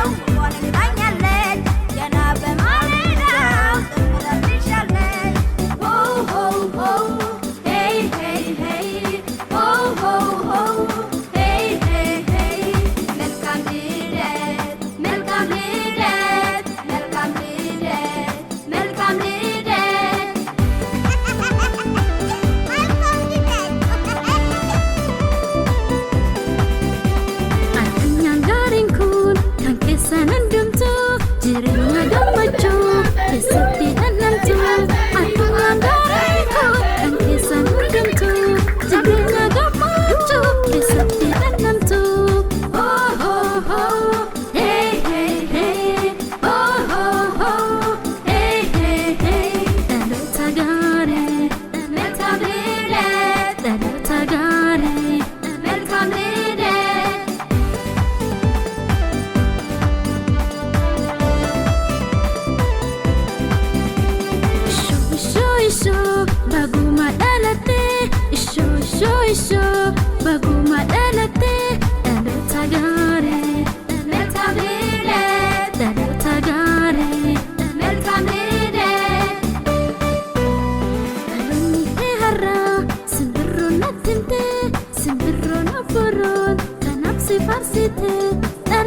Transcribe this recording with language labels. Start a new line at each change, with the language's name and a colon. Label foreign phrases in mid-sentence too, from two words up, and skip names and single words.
Amharic: ወፏ ነግራኛለች ገና በማለዳው ዘምራልሻለች ሆ ሆ ሆ ሄይ ሄይ ሄይ ሆ ሆ ሆ ሄይ ሄይ ሄይ መልካም ልደት መልካም ልደት መልካም ልደት መልካም ልደት
Oromo: Addunyaan gaariin kun kan keessan hundumtu jireenya gammachuu keessatti dhandhamtu. Addunyaan gaariin kun kan keessan hundumtu jireenya gammachuu keessatti dhandhamtu. Oh oh oh, hey hey hey, oh oh oh, hey hey hey. Dhaloota gaarii,
Amharic: መልካም ልደት
Oromo: dhaloota gaarii,
Amharic: መልካም ልደት
Oromo: Isho baguma dhalate Isho baguma dhalate dhaloota gaarii
Amharic: መልካም ልደት
Oromo: dhaloota gaarii
Amharic: መልካም ልደት
Oromo: dhaloonni kee har'aa simbirroon natti himte simbirroon obboroon kanaaf si faarsite